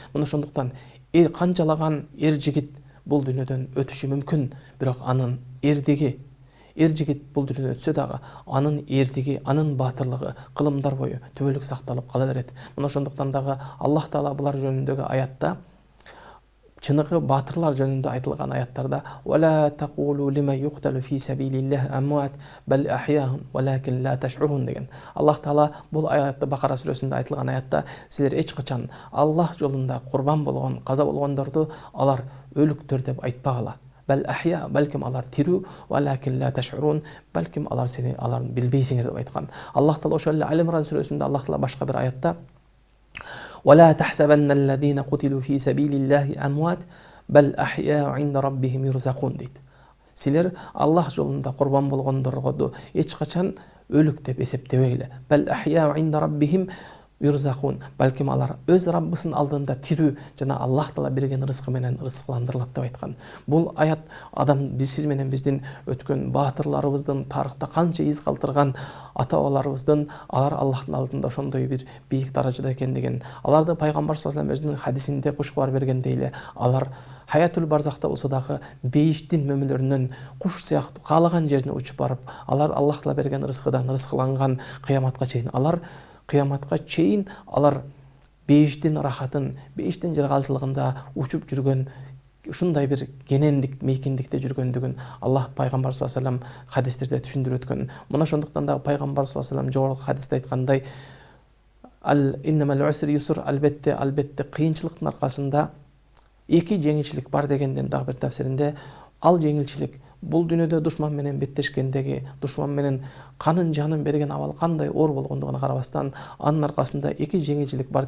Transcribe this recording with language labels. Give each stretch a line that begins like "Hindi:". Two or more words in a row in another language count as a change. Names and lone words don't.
Kyrgyz: Мына ошондуктан канчалаган жигит бул дүйнөдөн өтүшү мүмкүн, бирок анын эрдиги, жигит бул дүйнөдөн өтсө дагы анын эрдиги, анын баатырлыгы кылымдар бою түбөлүк сакталып кала берет. Мына ошондуктан дагы Аллах Таала булар жөнүндөгү аятта, чыныгы баатырлар жөнүндө айтылган аяттарда:
Arabic: "ولا تقولوا لمن يقتل في سبيل الله أموات بل أحياء ولكن لا تشعرون"
Kyrgyz: деген. Аллах Таала бул аятта, Бакара сүрөсүндө айтылган аятта, силер эч качан Аллах жолунда курбан болгон, каза болгондорду алар өлүктөр деп айтпагыла.
Arabic: بل أحياء,
Kyrgyz: балким алар тирүү,
Arabic: ولكن لا تشعرون,
Kyrgyz: балким аларды билбейсиңер деп айткан. Аллах Таала ошол эле Ал-Имран сүрөсүндө Аллах Таала башка бир аятта:
Arabic: ولا تحسبن الذين قتلوا في سبيل الله أموات بل أحياء عند ربهم يرزقون дейт.
Kyrgyz: Силер Аллах жолунда курбан болгондорго эч качан өлүк деп эсептебегиле.
Arabic: بل أحياء عند ربهم يرزقون,
Kyrgyz: балким алар өз Раббысынын алдында тирүү жана Аллах Таала берген рызкы менен рызкыландырылат деп айткан. Бул аят сиз менен биздин өткөн баатырларыбыздын, тарыхта канча из калтырган ата-бабаларыбыздын алар Аллахтын алдында ошондой бир бийик даражада экендигин, аларды пайгамбар
Arabic: صلى الله عليه وسلم
Kyrgyz: өзүнүн хадисинде кушкабар бергендей эле, алар Хаятул барзахта болсо дагы бейиштин мөмөлөрүнөн куш сыяктуу каалаган жерине учуп барып, алар Аллах Таала берген рызкыдан рызкыланган кыяматка чейин, кыяматка чейин алар бейиштин рахатын, бейиштин жыргалчылыгында учуп жүргөн, ушундай бир кенендик, мейкиндикте жүргөндүгүн Аллах пайгамбар
Arabic: صلى الله عليه وسلم
Kyrgyz: хадистерде түшүндүрүп өткөн. Мына ошондуктан да пайгамбар
Arabic: صلى الله عليه وسلم
Kyrgyz: жогорку хадисте айткандай:
Arabic: "إن مع العسر يسر",
Kyrgyz: албетте кыйынчылыктын аркасында эки жеңилчилик бар дегенден дагы бир тафсиринде, ал жеңилчилик бул дүйнөдө душман менен беттешкендеги, душман менен канын жанын берген абал кандай оор болгондугуна карабастан, анын аркасында эки жеңилчилик бар